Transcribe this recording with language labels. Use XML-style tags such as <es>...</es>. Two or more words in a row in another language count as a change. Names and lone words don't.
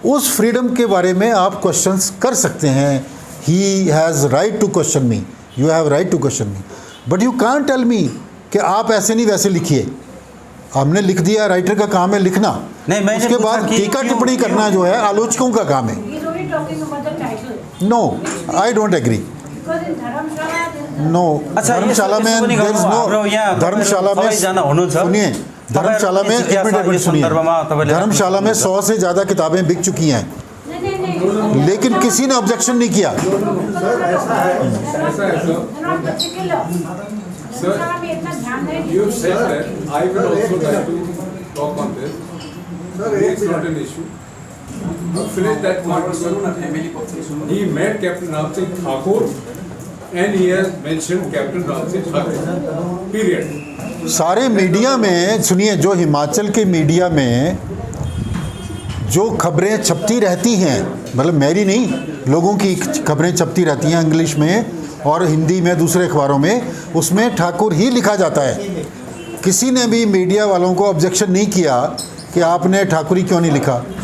<hi>उस फ्रीडम के बारे में आप क्वेश्चंस कर सकते हैं।</hi> <en>he has right to question me, you have right to question me, but you can't tell me</en> <hi>कि आप ऐसे नहीं वैसे लिखिए। हमने लिख दिया, राइटर का काम है लिखना, नहीं, मैंने उसके पूछा बाद कि टीका क्यों- टिप्पणी करना जो है आलोचकों का काम है।</hi> <en>He's only talking about the title. No, I don't agree. Because in Dharamshala, there is नो,</en> <hi>अच्छा, धर्मशाला में</hi> <ne>यसो पनि</ne> <en>there is</en> <ne>गर्नु,</ne> <en>no-</en> <ne>हाम्रो यहाँ</ne> <hi>धर्मशाला में</hi> <ne>सबैजना हुनुहुन्छ।</ne> <hi>सुनिए, धर्मशाला में</hi> <ne>तपाईँहरूको</ne> <hi>एक मिनट</hi> <ne>जिज्ञासा</ne> <hi>सुनिए,</hi> <ne>यो सन्दर्भमा तपाईँले</ne> <hi>धर्मशाला में 100 से ज़्यादा किताबें बिक चुकी हैं, नहीं, लेकिन किसी ने ऑब्जेक्शन नहीं किया। ऐसा है सर,</hi> <en>not particular. Sir,</en> <hi>धर्मशाला में इतना ध्यान नहीं</hi> <en>you</en> <hi>देते।</hi> <en>said that I will also like to talk on this. It's not an issue. You finish that point. Sir. He met Captain Ram Singh Thakur and he has mentioned Captain Ram Singh Thakur. Period.</en> <hi>सारे मीडिया में सुनिए, जो हिमाचल के मीडिया में जो खबरें छपती रहती हैं, मतलब मेरी नहीं, लोगों की खबरें छपती रहती हैं इंग्लिश में और हिंदी में, दूसरे अखबारों में, उसमें ठाकुर ही लिखा जाता है। किसी ने भी मीडिया वालों को ऑब्जेक्शन नहीं किया कि आपने ठाकुरी क्यों नहीं लिखा।</hi>